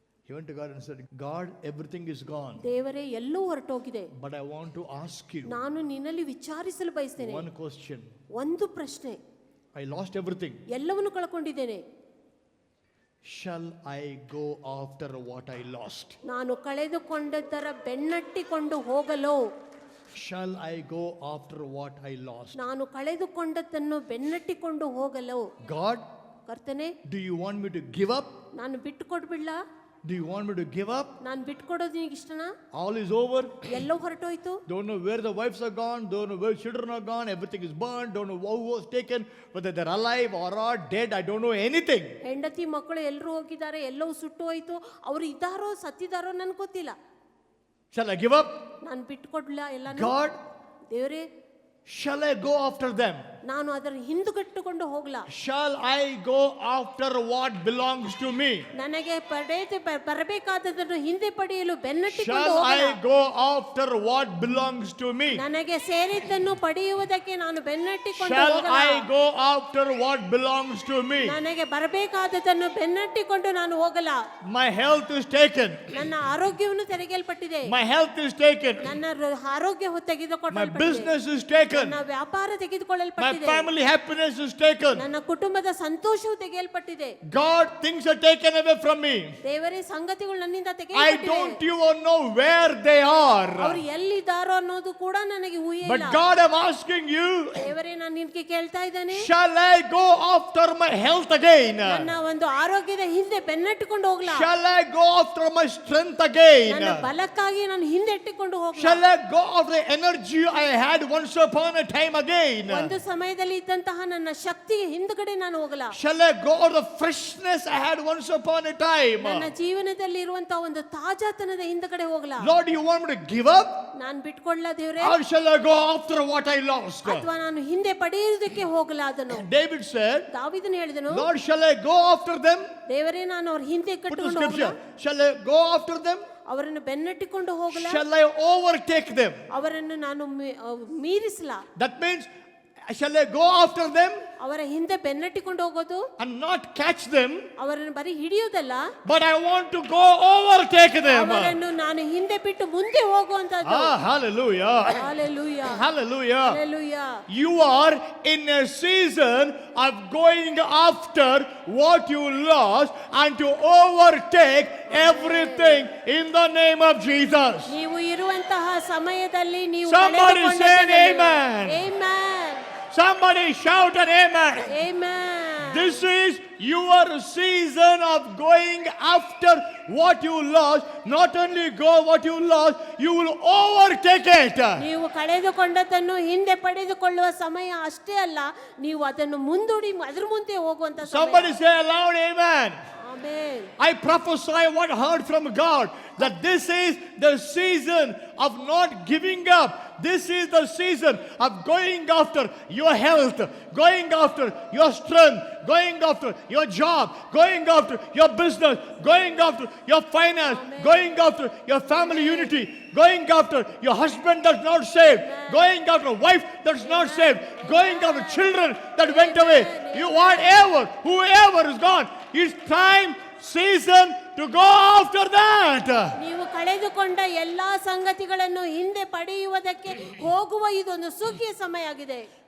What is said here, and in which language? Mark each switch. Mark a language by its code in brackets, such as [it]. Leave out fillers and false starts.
[en] He went to God and said, God, everything is gone. [kn] ದೇವರೇ ಎಲ್ಲವೂ ಹೊರಟೋಗಿದೆ, [en] But I want to ask you [kn] ನಾನು ನಿನ್ನಲ್ಲಿ ವಿಚಾರಿಸಲು ಬಯಸ್ತೇನೆ. [en] one question. [kn] ಒಂದು ಪ್ರಶ್ನೆ, [en] I lost everything. [kn] ಎಲ್ಲವನ್ನು ಕಳ್ಕೊಂಡಿದ್ದೇನೆ, [en] Shall I go after what I lost? [kn] ನಾನು ಕಳೆದುಕೊಂಡದ್ದರ ಬೆನ್ನಟ್ಟಿಕೊಂಡು ಹೋಗಲು, [en] Shall I go after what I lost? [kn] ನಾನು ಕಳೆದುಕೊಂಡದ್ದನ್ನು ಬೆನ್ನಟ್ಟಿಕೊಂಡು ಹೋಗಲು. [en] God, [kn] ಕರ್ತನೆ, [en] do you want me to give up? [kn] ನಾನು ಬಿಟ್ಟು ಕೊಡ್ಬಿಡ್ಲ? [en] Do you want me to give up? [kn] ನಾನು ಬಿಟ್ಟು ಕೊಡೋದು ನಿನಗೆ ಇಷ್ಟನಾ? [en] All is over. [kn] ಎಲ್ಲೋ ಹೊರಟೋಯ್ತು, [en] Don't know where the wives are gone, don't know where children are gone, everything is burned, don't know who was taken, whether they're alive or are dead, I don't know anything. [kn] ಹೆಂಡತಿ ಮಕ್ಕಳು ಎಲ್ಲರೂ ಹೋಗಿದ್ದಾರೆ, ಎಲ್ಲವೂ ಸುಟ್ಟು ಹೋಯ್ತು, ಅವರು ಇದ್ದಾರೋ ಸತ್ತಿದಾರೋ ನನ್ಗೆ ಗೊತ್ತಿಲ್ಲ. [en] Shall I give up? [kn] ನಾನು ಬಿಟ್ಟು ಕೊಡ್ಲ ಎಲ್ಲ? [en] God, [kn] ದೇವರೇ, [en] shall I go after them? [kn] ನಾನು ಅದರ ಹಿಂದುಗಟ್ಟುಕೊಂಡು ಹೋಗ್ಲಾ? [en] Shall I go after what belongs to me? [kn] ನನಗೆ ಬರಬೇಕಾದದನ್ನು ಹಿಂದೆ ಪಡೆಯಲು ಬೆನ್ನಟ್ಟಿಕೊಂಡು [en] Shall I [kn] ಹೋಗಲಾ? [en] go after what belongs to me? [kn] ನನಗೆ ಸೇರಿದ್ದನ್ನು ಪಡೆಯುವುದಕ್ಕೆ ನಾನು ಬೆನ್ನಟ್ಟಿಕೊಂಡು [en] Shall [kn] ಹೋಗಲಾ? [en] I go after what belongs to me? [kn] ನನಗೆ ಬರಬೇಕಾದದನ್ನು ಬೆನ್ನಟ್ಟಿಕೊಂಡು ನಾನು ಹೋಗಲಾ? [en] My health is taken. [kn] ನನ್ನ ಆರೋಗ್ಯವನ್ನು ತೆಗೆಯಲ್ಪಟ್ಟಿದೆ, [en] My health is taken. [kn] ನನ್ನ ಆರೋಗ್ಯ [en] My [kn] ತೆಗೆದುಕೊಳ್ಳಲ್ಪಟ್ಟಿದೆ, [en] business is taken. [kn] ನನ್ನ ವ್ಯಾಪಾರ [en] My [kn] ತೆಗೆದುಕೊಳ್ಳಲ್ಪಟ್ಟಿದೆ, [en] family happiness is taken. [kn] ನನ್ನ ಕುಟುಂಬದ ಸಂತೋಷವು ತೆಗೆಯಲ್ಪಟ್ಟಿದೆ. [en] God, things are taken away from me. [kn] ದೇವರೇ, ಸಂಗತಿಗಳು ನನ್ನಿಂದ [en] I [kn] ತೆಗೆಯಲ್ಪಟ್ಟಿದೆ. [en] don't even know where they [kn] ಅವರು [en] are. [kn] ಎಲ್ಲಿದ್ದಾರೋ ಅನ್ನೋದು ಕೂಡ ನನಗೆ ಊಹೆ [en] But [kn] ಇಲ್ಲ. [en] God, I'm asking you, [kn] ದೇವರೇ, ನಾನು ನಿನಗೆ ಕೇಳ್ತಾ ಇದ್ದೇನೆ, [en] shall I go after my health again? [kn] ನನ್ನ ಒಂದು ಆರೋಗ್ಯದ ಹಿಂದೆ ಬೆನ್ನಟ್ಟಿಕೊಂಡು ಹೋಗ್ಲಾ? [en] Shall I go after my strength again? [kn] ನನ್ನ ಬಲಕ್ಕಾಗಿ ನಾನು ಹಿಂದೆಟ್ಟಿಕೊಂಡು ಹೋಗ್ಲಾ? [en] Shall I go after the energy I had once upon a time again? [kn] ಒಂದು ಸಮಯದಲ್ಲಿ ಇದ್ದಂತಹ ನನ್ನ ಶಕ್ತಿಗೆ ಹಿಂದುಗಡೆ ನಾನು ಹೋಗಲಾ? [en] Shall I go after the freshness I had once upon a time? [kn] ನನ್ನ ಜೀವನದಲ್ಲಿ ಇರುವಂತಹ ಒಂದು ತಾಜಾತನದ ಹಿಂದುಗಡೆ ಹೋಗಲಾ? [en] Lord, you want me to give up? [kn] ನಾನು ಬಿಟ್ಕೊಳ್ಳಾ ದೇವರೇ? [en] Or shall I go after what I lost? [kn] ಅಥವಾ ನಾನು ಹಿಂದೆ ಪಡೆಯುವುದಕ್ಕೆ ಹೋಗಲಾ ಅದನ್ನು? [en] David said, [kn] ದಾವೀದನು ಹೇಳಿದನು, [en] Lord, shall I go after them? [kn] ದೇವರೇ, ನಾನು ಅವ್ರ ಹಿಂದೆ [en] Put the [kn] ಕಟ್ಟಿಕೊಂಡು ಹೋಗಲಾ? [en] scripture. Shall I go after them? [kn] ಅವರನ್ನು ಬೆನ್ನಟ್ಟಿಕೊಂಡು ಹೋಗಲಾ? [en] Shall I overtake them? [kn] ಅವರನ್ನು ನಾನು ಮೀರಿಸಲಾ? [en] That means, shall I go after them [kn] ಅವರ ಹಿಂದೆ ಬೆನ್ನಟ್ಟಿಕೊಂಡು ಹೋಗೋದು, [en] and not catch them, [kn] ಅವರನ್ನು ಬರೀ ಹಿಡಿಯುವುದಲ್ಲ, [en] but I want to go overtake them? [kn] ಅವರನ್ನು ನಾನು ಹಿಂದೆ ಬಿಟ್ಟು ಮುಂದೆ ಹೋಗುವಂತದ್ದು. [en] Ah, hallelujah. Hallelujah. Hallelujah. Hallelujah. You are in a season of going after what you lost and to overtake everything in the name of Jesus. [kn] ನೀವು ಇರುವಂತಹ ಸಮಯದಲ್ಲಿ ನೀವು [en] Somebody say an [kn] ಕಳೆದುಕೊಂಡದ್ದನ್ನು- [en] amen. Amen. Somebody shout an amen. Amen. This is your season of going after what you lost. Not only go what you lost, you will overtake it. [kn] ನೀವು ಕಳೆದುಕೊಂಡದ್ದನ್ನು ಹಿಂದೆ ಪಡೆದುಕೊಳ್ಳುವ ಸಮಯ ಅಷ್ಟೇ ಅಲ್ಲ, ನೀವು ಅದನ್ನು ಮುಂದೂಡಿ ಅದ್ರ ಮುಂದೆ ಹೋಗುವಂತ ಸಮಯ. [en] Somebody say aloud amen. Amen. I prophesy what I heard from God, that this is the season of not giving up. This is the season of going after your health, going after your strength, going after your job, going after your business, going after your finance, going after your family unity, going after your husband that's not saved, going after a wife that's not saved, going after children that went away. You whatever, whoever is gone, it's time, season to go after that. [kn] ನೀವು ಕಳೆದುಕೊಂಡ ಎಲ್ಲಾ ಸಂಗತಿಗಳನ್ನು ಹಿಂದೆ ಪಡೆಯುವುದಕ್ಕೆ ಹೋಗುವ ಇದೊಂದು ಸುಗ್ಗಿಯ ಸಮಯ ಆಗಿದೆ.